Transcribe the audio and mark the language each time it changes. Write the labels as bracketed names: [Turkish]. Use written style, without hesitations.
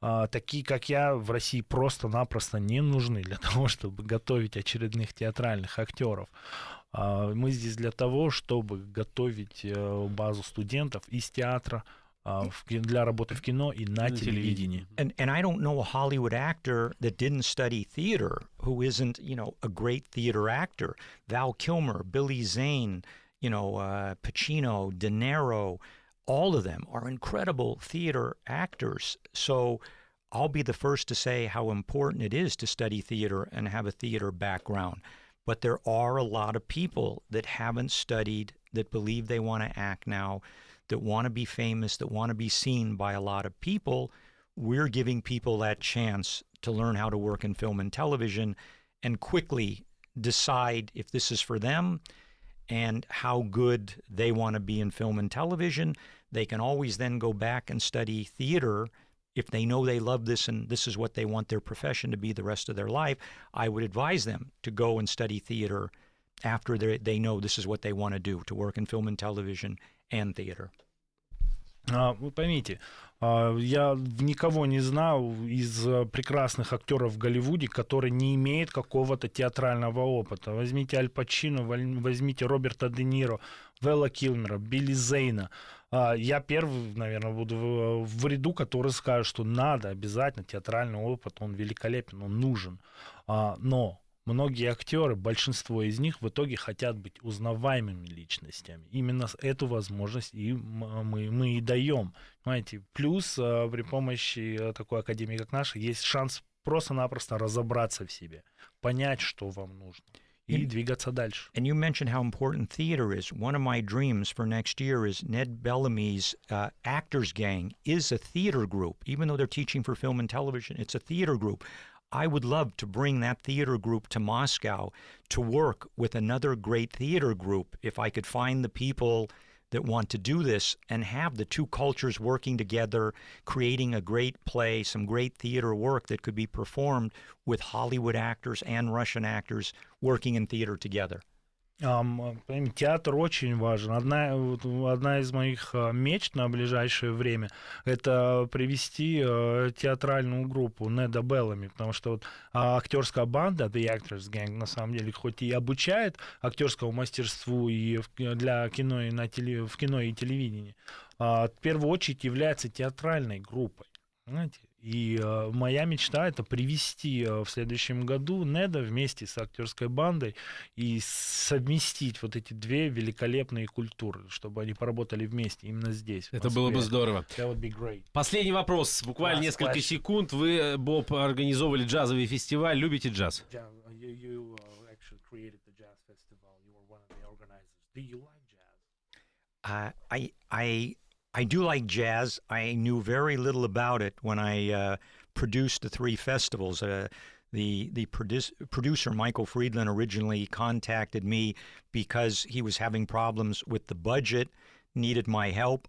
[Russian] Такие, как я, в России просто-напросто не нужны для того, чтобы готовить очередных театральных актеров. Мы здесь для того, чтобы готовить базу студентов из театра для работы в кино и на телевидении. [English] And I don't know a Hollywood actor that didn't study theater who isn't, a great theater actor. Val Kilmer, Billy Zane, Pacino, De Niro, all of them are incredible theater actors. So I'll be the first to say how important it is to study theater and have a theater background. But there are a lot of people that haven't studied, that believe they want to act now, that want to be famous, that want to be seen by a lot of people. We're giving people that chance to learn how to work in film and television and quickly decide if this is for them and how good they want to be in film and television. They can always then go back and study theater if they know they love this and this is what they want their profession to be the rest of their life. I would advise them to go and study theater after they know this is what they want to do, to work in film and television and theater. [Russian] Вы поймите, я никого не знал из прекрасных актеров в Голливуде, который не имеет какого-то театрального опыта. Возьмите Аль Пачино, возьмите Роберта Де Ниро, Вэлла Килмера, Билли Зейна. Я первый, наверное, буду в ряду, который скажет, что надо обязательно театральный опыт, он великолепен, он нужен. Но многие актеры, большинство из них в итоге хотят быть узнаваемыми личностями. Именно эту возможность и мы и даем. Понимаете? Плюс при помощи такой академии, как наша, есть шанс просто-напросто разобраться в себе, понять, что вам нужно, и двигаться дальше. [English] And you mentioned how important theater is. One of my dreams for next year is Ned Bellamy's Actors Gang is a theater group. Even though they're teaching for film and television, it's a theater group. I would love to bring that theater group to Moscow to work with another great theater group if I could find the people that want to do this and have the two cultures working together, creating a great play, some great theater work that could be performed with Hollywood actors and Russian actors working in theater together. [Russian] Театр очень важен. Одна из моих мечт на ближайшее время — это привести театральную группу Неда Беллами, потому что вот актерская банда The Actors Gang на самом деле хоть и обучает актерскому мастерству и для кино и в кино и телевидении, в первую очередь является театральной группой. Понимаете? И моя мечта — это привести в следующем году Неда вместе с актерской бандой и совместить вот эти две великолепные культуры, чтобы они поработали вместе именно здесь. Это было бы здорово. [English] That would be great. [Russian] Последний вопрос, буквально несколько секунд. Вы, Боб, организовывали джазовый фестиваль. Любите джаз? [English] You actually created the jazz festival. You were one of the organizers. Do you like jazz? I do like jazz. I knew very little about it when I produced the three festivals. The producer, Michael Friedland, originally contacted me because he was having problems with the budget, needed my help.